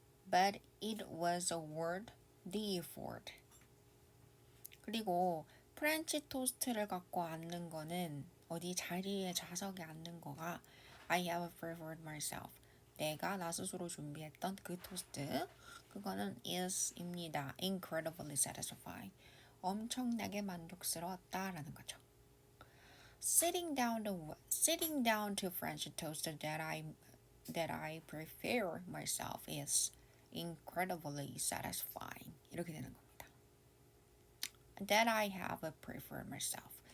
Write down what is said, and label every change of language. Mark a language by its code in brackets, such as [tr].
[en] But it was worth the effort. [ko] 그리고 프렌치 토스트를 갖고 앉는 거는 어디 자리에 좌석에 앉는 거가 [en] I have prepared myself. [ko] 내가 나 스스로 준비했던 그 토스트 그거는 is입니다. [en] Incredibly satisfying. [ko] 엄청나게 만족스러웠다라는 거죠. [en] Sitting down to French toast that I prepare myself is incredibly satisfying. [ko] 이렇게 되는 겁니다. [en] That I have prepared myself.